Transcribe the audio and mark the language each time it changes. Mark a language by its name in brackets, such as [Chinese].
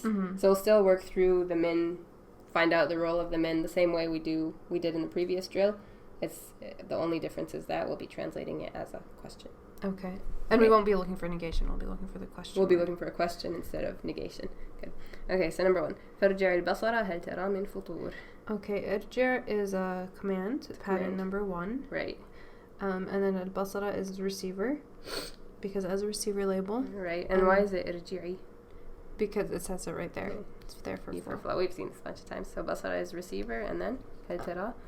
[English] Mm-hmm. So we'll still work through the min, find out the role of the min the same way we did in the previous drill. It's the only difference is that we'll be translating it as a question. Okay. And we won't be looking for negation. We'll be looking for the question. We'll be looking for a question instead of negation. Good. Okay, so number 1. [Arabic] فرجع البصر هل ترى من فطور. [English] Okay, irji' is a command, pattern number 1. Right. And then al-basara is receiver, because as a receiver label. Right, and why is it irji'i? Because it says it right there. It's there for flow. We've seen this a bunch of times. So basara is receiver, and then hal tara.